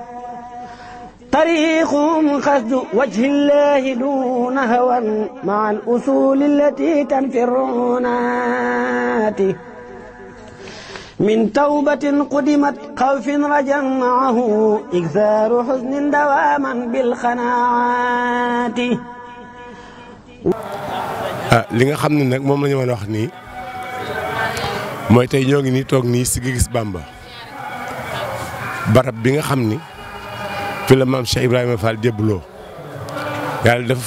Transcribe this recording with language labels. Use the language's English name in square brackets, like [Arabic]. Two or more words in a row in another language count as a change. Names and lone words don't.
[Arabic] طريقهم قصد وجه الله دون هوى مع الأصول التي تنفي الرعونات من توبة قدمت خوف رجا معه إكثار حزن دواما بالخناعات [Wolof] li nga xam ne nag moom la ñu mën a wax nii mooy tey ñoo ngi nii toog nii si gis Bamba barab bi nga xam ni fi la maam Cheikh Ibrahima Fall jébbaloo yàlla def